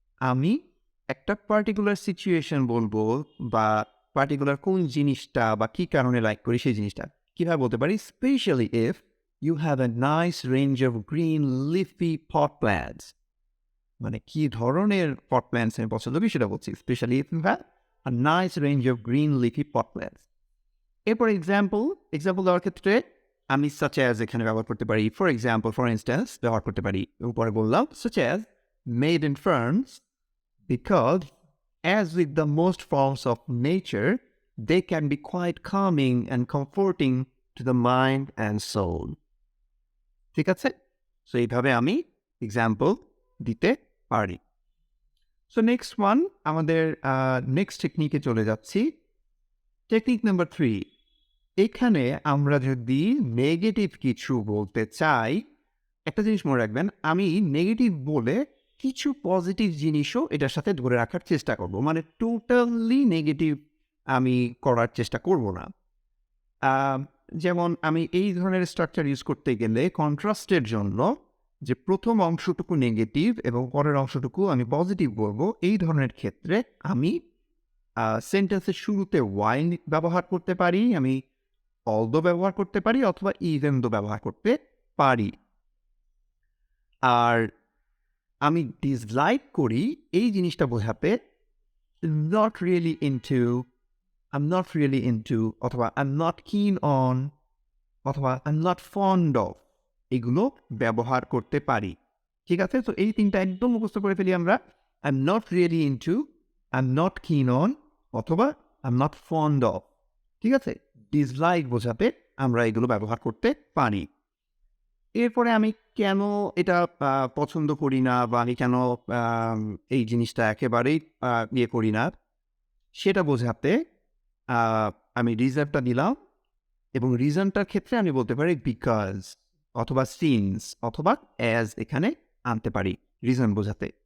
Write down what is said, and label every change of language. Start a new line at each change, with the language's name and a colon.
Bangla: আমি একটা particular situation বলবো বা পার্টিকুলার কোন জিনিসটা বা কি কারণে লাইক করি সেই জিনিসটা কিভাবে বলতে পারি,
English: Specially if you have a nice range of green leafy pot plants.
Bangla: মানে কি ধরনের পট প্ল্যান্টস আমি পছন্দ করি সেটা বলছি,
English: Specially if you have a nice range of green leafy pot plants.
Bangla: এরপর এক্সাম্পল দেওয়ার ক্ষেত্রে আমি such as এখানে ব্যবহার করতে পারি, ফর ইনস্ট্যান্স ব্যবহার করতে পারি। উপরে বললাম
English: such as made in France because as with the most forms of nature they can be quite calming and comforting to the mind and soul.
Bangla: ঠিক আছে? সো এইভাবে আমি এক্সাম্পল দিতে পারি। সো নেক্সট ওয়ান, আমাদের নেক্সট টেকনিকে চলে যাচ্ছি। Technique number 3, এখানে আমরা যদি নেগেটিভ কিছু বলতে চাই, একটা জিনিস মনে রাখবেন, আমি নেগেটিভ বলে কিছু পজিটিভ জিনিসও এটার সাথে ধরে রাখার চেষ্টা করব। মানে টোটালি নেগেটিভ আমি করার চেষ্টা করব না। যেমন আমি এই ধরনের স্ট্রাকচার ইউজ করতে গেলে কন্ট্রাস্টের জন্য যে প্রথম অংশটুকু নেগেটিভ এবং পরের অংশটুকু আমি পজিটিভ বলবো, এই ধরনের ক্ষেত্রে আমি সেন্টেন্সের শুরুতে ওয়াইল ব্যবহার করতে পারি, আমি অলদো ব্যবহার করতে পারি, অথবা ইভেন দো ব্যবহার করতে পারি। আর আমি ডিসলাইক করি এই জিনিসটা বোঝাতে not really into,
English: I'm not really into,
Bangla: অথবা
English: I'm not keen on,
Bangla: অথবা
English: I'm not fond of,
Bangla: এগুলো ব্যবহার করতে পারি। ঠিক আছে? তো এই তিনটা একদম মুখস্থ করে ফেলি আমরা।
English: I'm not really into, I'm not keen on, অথবা I'm not fond of।
Bangla: ঠিক আছে? ডিসলাইক বোঝাতে আমরা এগুলো ব্যবহার করতে পারি। এরপরে আমি কেন এটা পছন্দ করি না বা আমি কেন এই জিনিসটা একেবারেই ইয়ে করি না সেটা বোঝাতে আমি রিজনটা দিলাম, এবং রিজনটার ক্ষেত্রে আমি বলতে পারি বিকজ, অথবা সিন্স, অথবা অ্যাজ এখানে আনতে পারি রিজন বোঝাতে।